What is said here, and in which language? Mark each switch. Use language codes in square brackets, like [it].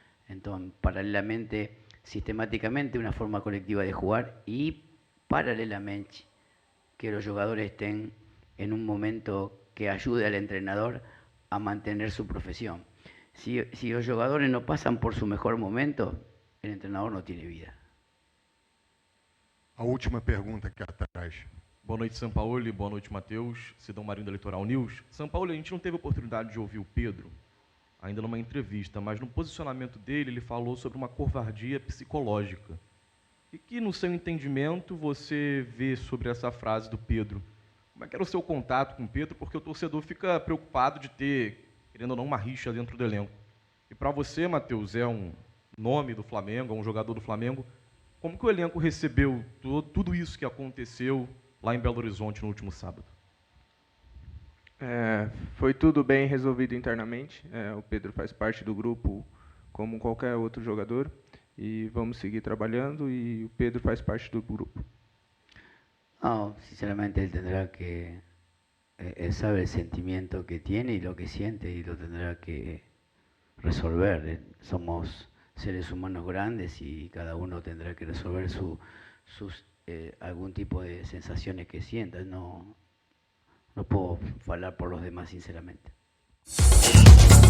[es] Entonces, paralelamente, sistemáticamente, una forma colectiva de jugar y paralelamente que los jugadores estén en un momento que ayude al entrenador a mantener su profesión. Si los jugadores no pasan por su mejor momento, el entrenador no tiene vida. [pt] A última pergunta aqui atrás. Boa noite, Sampaoli. Boa noite, Matheus. Sidão Marinho da Litoral News. Sampaoli, a gente não teve oportunidade de ouvir o Pedro, ainda numa entrevista, mas no posicionamento dele, ele falou sobre uma covardia psicológica. E que, no seu entendimento, você vê sobre essa frase do Pedro? Como é que era o seu contato com o Pedro? Porque o torcedor fica preocupado de ter, querendo ou não, uma rixa dentro do elenco. E para você, Matheus, é um nome do Flamengo, é um jogador do Flamengo. Como que o elenco recebeu tudo isso que aconteceu lá em Belo Horizonte no último sábado? Foi tudo bem resolvido internamente. O Pedro faz parte do grupo como qualquer outro jogador e vamos seguir trabalhando e o Pedro faz parte do grupo. [es] No, sinceramente él tendrá que, él sabe el sentimiento que tiene y lo que siente y lo tendrá que resolver. Somos seres humanos grandes y cada uno tendrá que resolver sus algún tipo de sensaciones que sienta. No puedo hablar por los demás, sinceramente.